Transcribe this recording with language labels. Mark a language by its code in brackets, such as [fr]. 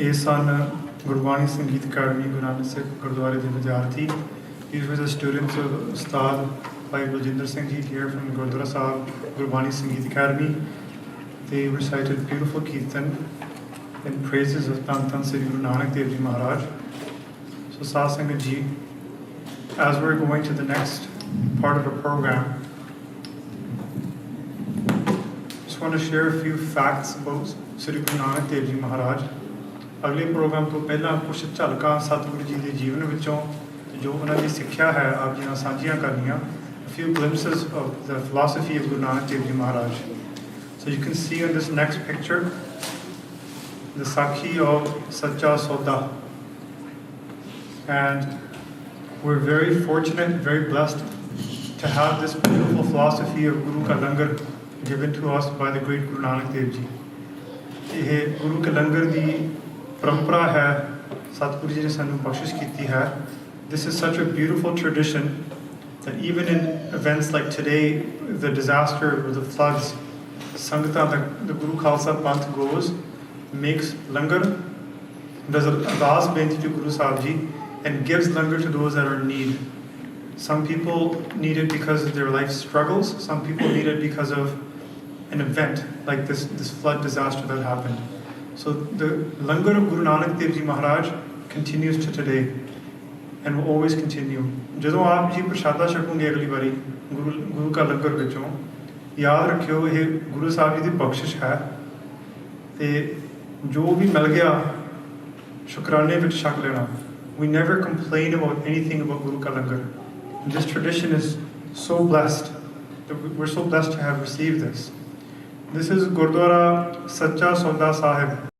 [pa] ਇਹ ਸਨ ਗੁਰਬਾਣੀ ਸੰਗੀਤ ਅਕੈਡਮੀ ਗੁਰੂ ਨਾਨਕ ਸਿੱਖ ਗੁਰਦੁਆਰੇ ਦੇ ਵਿਦਿਆਰਥੀ। [en] These were the students of Ustad Bhai Baljinder Singh ji here from Gurdwara Sahib Gurbani Sangeet Academy. They recited beautiful kirtan in praises of Tan Tan Sri Guru Nanak Dev Ji Maharaj. So Saad Sangat ji, as we're going to the next part of our program, just want to share a few facts about Sri Guru Nanak Dev Ji Maharaj. [pa] ਅਗਲੇ programme ਤੋਂ ਪਹਿਲਾਂ ਕੁਝ ਝਲਕਾਂ ਸਤਿਗੁਰੂ ਜੀ ਦੇ ਜੀਵਨ ਵਿੱਚੋਂ ਜੋ ਉਹਨਾਂ ਦੀ ਸਿੱਖਿਆ ਹੈ ਆਪ ਜੀ ਨਾਲ ਸਾਂਝੀਆਂ ਕਰਨੀਆਂ। [en] A few glimpses of the philosophy of Guru Nanak Dev Ji Maharaj. So you can see in this next picture the Sakhi of Sacha Soda, and we're very fortunate, very blessed to have this beautiful philosophy of Guru Ka Langar given to us by the great Guru Nanak Dev Ji. [pa] ਇਹ ਗੁਰੂ ਕੇ ਲੰਗਰ ਦੀ ਪਰੰਪਰਾ ਹੈ, ਸਤਿਗੁਰੂ ਜੀ ਨੇ ਸਾਨੂੰ ਬਖਸ਼ਿਸ਼ ਕੀਤੀ ਹੈ। [en] This is such a beautiful tradition that even in events like today, the disaster or the floods, Sangata, the Guru Khalsa Panth goes, makes langar, does a ardas benti to Guru Sahib Ji, and gives langar to those that are in need. Some people need it because of their life struggles. Some people need it because of an event like this flood disaster that happened. So the langar of Guru Nanak Dev Ji Maharaj continues to today and will always continue. [pa] ਜਦੋਂ ਆਪ ਜੀ ਪ੍ਰਸ਼ਾਦਾ ਛਕੋਗੇ ਅਗਲੀ ਵਾਰੀ ਗੁਰੂ ਕਾ ਲੰਗਰ ਵਿੱਚੋਂ, ਯਾਦ ਰੱਖਿਓ ਇਹ ਗੁਰੂ ਸਾਹਿਬ ਜੀ ਦੀ ਬਖਸ਼ਿਸ਼ ਹੈ ਤੇ ਜੋ ਵੀ ਮਿਲ ਗਿਆ ਸ਼ੁਕਰਾਨੇ ਵਿੱਚ ਛਕ ਲੈਣਾ। [en] We never complain about anything about Guru Ka Langar. This tradition is so blessed. We're so blessed to have received this. This is Gurdwara Sacha Soda Sahib.